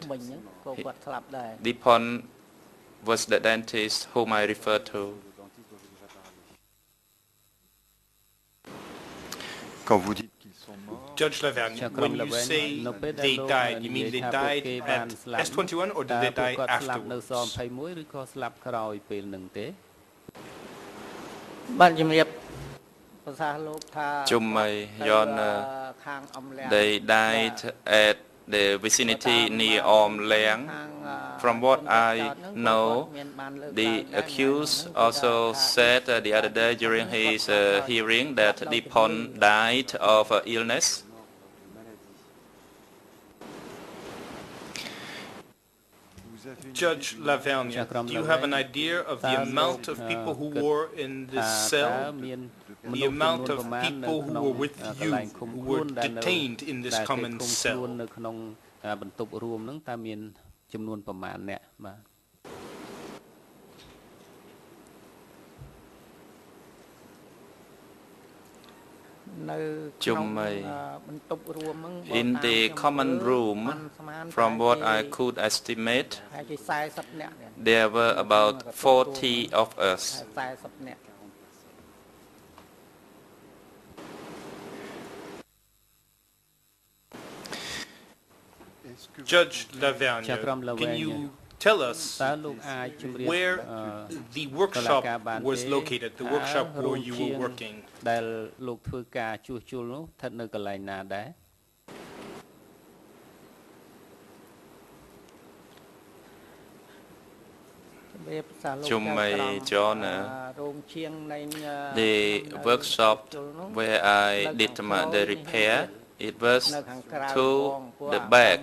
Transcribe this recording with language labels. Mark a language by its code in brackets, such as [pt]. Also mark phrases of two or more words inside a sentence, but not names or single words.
[en] Dipon was the dentist whom I referred to. Judge Lavergne, when you say they died, you mean they died at S21 or did they die afterwards? [km] បាទជំរាប [en] Your Honor, they died at the vicinity near Omlang. From what I know, the accused also said the other day during his hearing that Dipon died of illness. Judge Lavergne, do you have an idea of the amount of people who were in this cell? The amount of people who were with you, who were detained in this common cell? [km] បន្ទប់រួមហ្នឹងតើមានចំនួនប្រមាណអ្នកបាទ [en] In the common room, from what I could estimate, there were about 40 of us. Judge Lavergne, can you tell us where the workshop was located, the workshop where you were working? [km] ដែលលោកធ្វើការជួសជុលនោះស្ថិតនៅកន្លែងណាដែរ [en] The workshop where I did the repair, it was to the back.